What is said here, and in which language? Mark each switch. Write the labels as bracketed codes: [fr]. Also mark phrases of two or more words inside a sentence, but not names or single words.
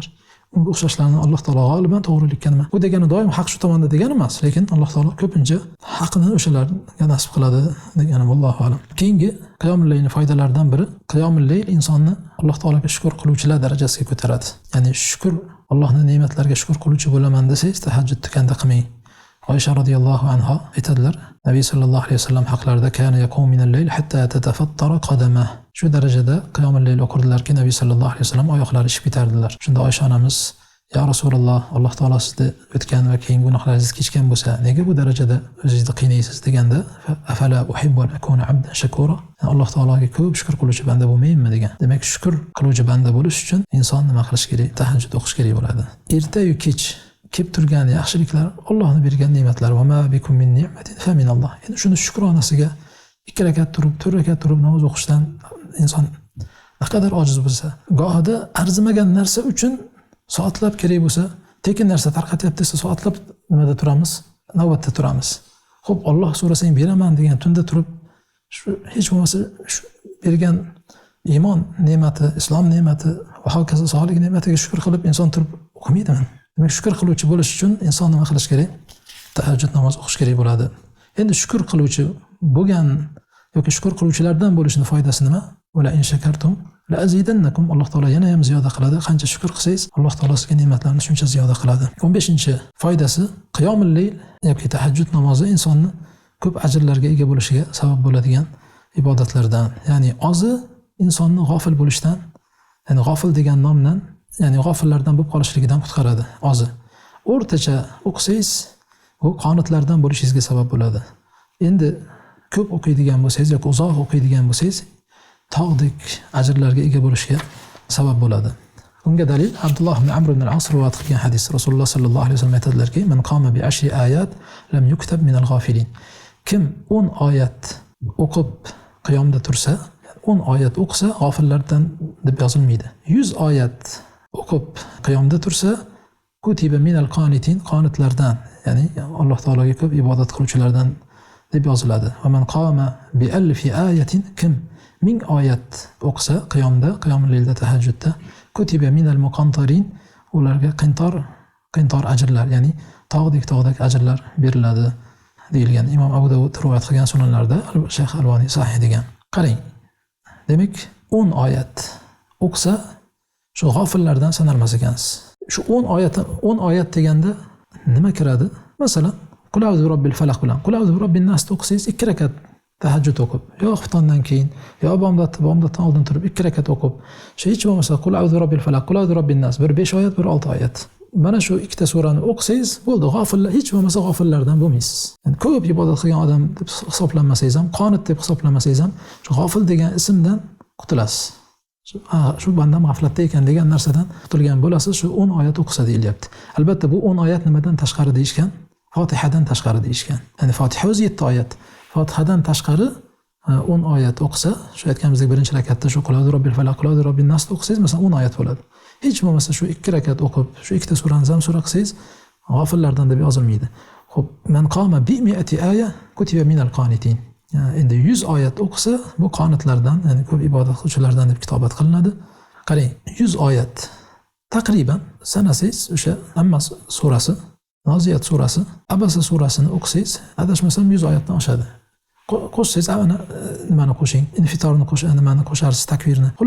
[uz] Unga o'xshashlarni Alloh taolo g'oliban to'g'rilikka nima? Bu degani doim haq shu tomonda degani emas, lekin Alloh taolo ko'pincha haqni o'shalarga nasib qiladi degani [ar] والله أعلم. [uz] Keyingi qiyomul laylning foydalaridan biri, qiyomul layl insonni Alloh taologa shukr qiluvchilar darajasiga ko'taradi. Ya'ni shukr, Allohning ne'matlariga shukr qiluvchi bo'laman desangiz, tahajjudni kanda qilmang. Oysha radhiyallohu anha aytadilar, Nabiy sallallohu alayhi vasallam haqlarida [ar] كان يقوم من الليل حتى تتفطر قدماه. [uz] Shu darajada qiyomul layl o'qirdilarki, Nabiy sallallohu alayhi vasallam oyoqlari ishib ketardilar. Shunda Oysha onamiz, "Ya Rasululloh, Alloh taolo sizni o'tgan va keyingi gunohlaringizni kechgan bo'lsa, nega bu darajada o'zingizni qiynaysiz?" deganda, [ar] "أفلا أحب أن أكون عبدا شكورا." [uz] Alloh taologa ko'p shukr qiluvchi banda bo'lmaymanmi degan. Demak, shukr qiluvchi banda bo'lish uchun inson nima qilish kerak? Tahajjud o'qish kerak bo'ladi. Erta-yu kech kelib turgan yaxshiliklar, Allohning bergan ne'matlar, [ar] وما بكم من نعمة فمن الله. [uz] Endi shuni shukronasiga 2 rakat turib, 4 rakat turib namoz o'qishdan inson naqadar ojiz bo'lsa, gohida arzimagan narsa uchun soatlab kerak bo'lsa, tekin narsa tarqatyapti desa soatlab nimada turamiz? Navbatda turamiz. Xo'p, Alloh so'rasang beraman degan tunda turib, shu hech bo'lmasa shu bergan iymon ne'mati, islom ne'mati va hokazo sog'lik ne'matiga shukr qilib inson turib o'qimaydimi? Demak, shukr qiluvchi bo'lish uchun inson nima qilish kerak? Tahajjud namoz o'qish kerak bo'ladi. Endi shukr qiluvchi bo'lgan yoki shukr qiluvchilardan bo'lishning foydasi nima? [ar] ولئن شكرتم لأزيدنكم. [uz] Alloh taolo yana ham ziyoda qiladi. Qancha shukr qilsangiz, Alloh taolo sizga ne'matlarni shuncha ziyoda qiladi. 15-foydasi qiyomul layl yoki tahajjud namozi insonni ko'p ajrlarga ega bo'lishiga sabab bo'ladigan ibodatlardan. Ya'ni ozi insonni g'ofil bo'lishdan, ya'ni g'ofil degan nomdan, ya'ni g'ofillardan bo'lib qolishligidan qutqaradi ozi. O'rtacha o'qisangiz, bu qonatlardan bo'lishingizga sabab bo'ladi. Endi ko'p o'qiydigan bo'lsangiz yoki uzoq o'qiydigan bo'lsangiz, tog'dek ajrlarga ega bo'lishga sabab bo'ladi. Unga dalil Abdulloh ibn Amr ibn al-As rivoyat qilgan hadis. Rasululloh sallallohu alayhi vasallam aytadilarki, [ar] "من قام بعشر آيات لم يكتب من الغافلين." [uz] Kim 10 oyat o'qib qiyomda tursa, 10 oyat o'qisa, g'ofillardan deb yozilmaydi. 100 oyat o'qib qiyomda tursa, [ar] كتب من القانتين, [uz] qonitlardan, ya'ni Alloh taologa ko'p ibodat qiluvchilardan deb yoziladi. [ar] ومن قام بألف آية, [uz] kim 1000 oyat o'qisa qiyomda, qiyomul laylda, tahajjudda, [ar] كتب من المقنطرين, [uz] ularga qintor ajrlar, ya'ni tog'dek ajrlar beriladi deyilgan. Imom Abu Dovud rivoyat qilgan sunanlarda Shayx Alboniy sahih degan. Qarang. Demak, 10 oyat o'qsa, shu g'ofillardan sanalmas ekansiz. Shu 10 oyat deganda nima kiradi? Masalan, Qul a'udhu bi robbil falaq bilan Qul a'udhu bi robbin nas o'qisangiz 2 rakat tahajjud o'qib, yo xuftondan keyin, yo bomdoddan oldin turib 2 rakat o'qib, shu hech bo'lmasa Qul a'udhu bi robbil falaq, Qul a'udhu bi robbin nas, bir 5 oyat, bir 6 oyat. Mana shu ikkita surani o'qisangiz, bo'ldi, g'ofillar, hech bo'lmasa g'ofillardan bo'lmaysiz. Yani ko'p ibodat qilgan odam deb hisoblanmasangiz ham, qonit deb hisoblanmasangiz ham, shu g'ofil degan ismdan qutulasiz. Shu bandam g'aflatda ekan degan narsadan qutulgan bo'lasiz, shu 10 oyat o'qisa deyilyapti. Albatta bu 10 oyat nimadan tashqari deyishgan? Fotihadan tashqari deyishgan. Ya'ni Fotiha o'zi 7 oyat. Fotihadan tashqari 10 oyat o'qisa, shu aytganimizdek birinchi rakatda shu Qul a'udhu robbil falaq, Qul a'udhu robbin nas o'qisangiz, masalan 10 oyat bo'ladi. Hech bo'lmasa shu 2 rakat o'qib, shu ikkita surani ham sura qilsangiz, g'ofillardan deb yozilmaydi. Xo'p, [ar] من قام بمئة آية كتب من القانتين. [uz] Endi 100 oyat o'qisa, bu qonitlardan, ya'ni ko'p ibodat qiluvchilardan deb kitobat qilinadi. Qarang, 100 oyat taqriban sanasangiz, o'sha Amma surasi, Noziyat surasi, Abasa surasini o'qisangiz, adashmasam 100 oyatdan oshadi. Qo'shsangiz, nimani qo'shing, infitorni nimani qo'sharsiz, takvirni.